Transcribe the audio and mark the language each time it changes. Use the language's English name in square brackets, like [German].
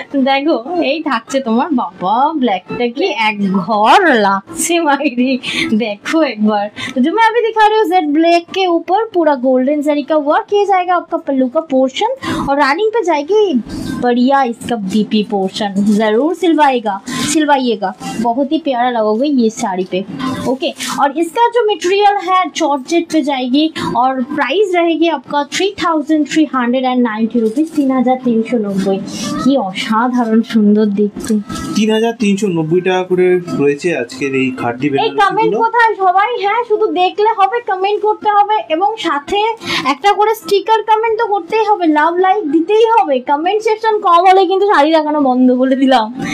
[Bangla] দেখো এই থাকছে তোমার, বাবা ব্लैक की एक घर लागছে मायरी। [Hindi] देखो एक बार, तो जो मैं अभी दिखा रही हूँ जेड ब्लैक के ऊपर पूरा गोल्डन जरी का वर्क किया जाएगा आपका पल्लू का पोर्शन, और रनिंग पे जाएगी बढ़िया इसका बीपी पोर्शन। जरूर सिलवाइएगा, बहुत ही प्यारा लगोगे ये साड़ी पे। ओके, और इसका जो मटेरियल है जॉर्जेट पे जाएगी, और प्राइस रहेगी आपका 3390 रुपीज, 3390। [Bangla] কি অসাধারণ সুন্দর দেখতে। 3390 টাকা করে রয়েছে আজকের এই খাড্ডি বেনারসি। এই কমেন্ট কোথায় সবাই? হ্যাঁ, শুধু দেখলে হবে, কমেন্ট করতে হবে, এবং সাথে একটা করে স্টিকার কমেন্ট তো করতেই হবে, লাভ লাইক দিতেই হবে। কমেন্ট সেকশন কম হলে কিন্তু শাড়ি দেখানো বন্ধ করে দিলাম।